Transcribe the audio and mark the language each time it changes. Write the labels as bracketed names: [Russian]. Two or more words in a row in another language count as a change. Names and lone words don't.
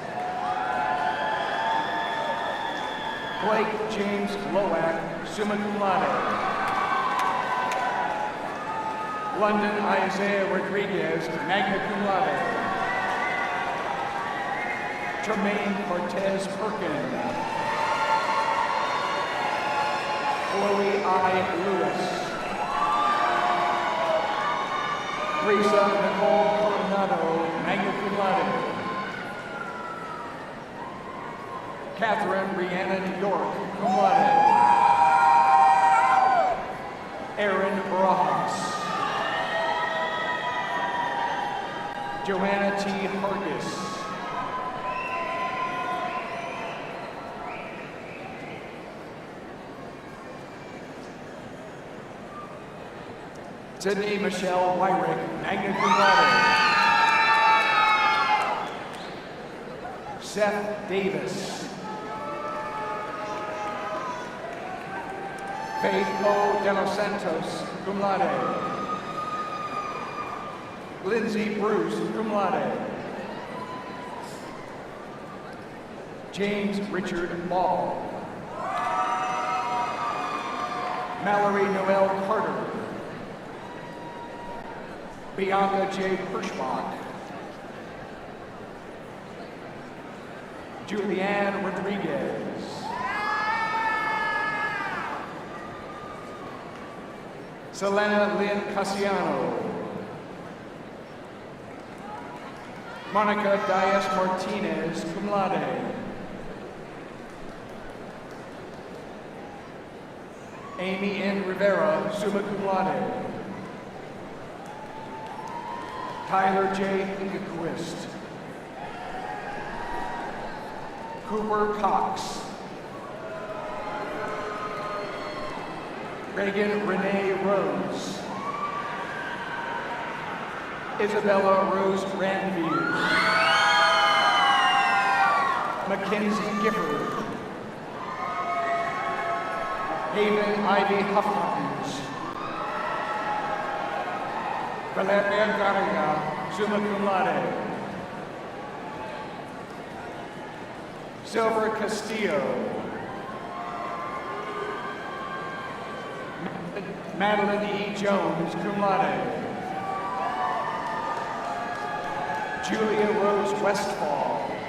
[English] Blake James Loack, [Latin] summa cum laude. [English] London Isaiah Rodriguez, [Latin] magna cum laude. [English] Tremaine Cortez Perkin. Chloe I. Lewis. Teresa Nicole Coronado, [Latin] magna cum laude. [English] Catherine Rhiannon York, [Latin] cum laude. [English] Aaron Barajas. Joanna T. Hargis. Sydney Michelle Wyrick, [Latin] magna cum laude. [English] Seth Davis. Faith O. De Los Santos, [Latin] cum laude. [English] Lindsay Bruce, [Latin] cum laude. [English] James Richard Ball. Mallory Noel Carter. Bianca J. Hirschbach. Julianne Rodriguez. Selena Lynn Casiano. Monica Dias Martinez, [Latin] cum laude. [English] Amy N. Rivera, [Latin] summa cum laude. [English] Tyler J. Ingequist. Cooper Cox. Reagan Renee Rose. Isabella Rose Randview. Mackenzie Gifford. Haven Ivy Huffmans. Valeria Garriga, [Latin] summa cum laude. [English] Silver Castillo. Madeline E. Jones, [Latin] cum laude. [English] Julia Rose Westfall.